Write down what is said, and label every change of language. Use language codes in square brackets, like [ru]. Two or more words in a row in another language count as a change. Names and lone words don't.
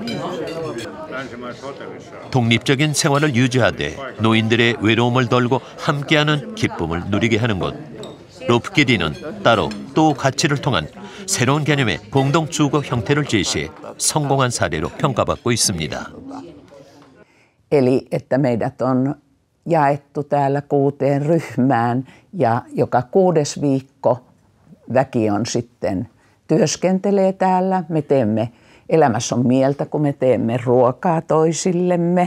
[ko] 독립적인 생활을 유지하되 노인들의 외로움을 덜고 함께하는 기쁨을 누리게 하는 곳. 로프키디는 따로 또 가치를 통한 새로운 개념의 공동주거 형태를 제시해 성공한 사례로 평가받고 있습니다. [fi] Eli että meidät on jaettu täällä 6 ryhmään ja joka 6. viikko väki on sitten työskentelee täällä. Me teemme, elämässä on mieltä, kun me teemme ruokaa toisillemme.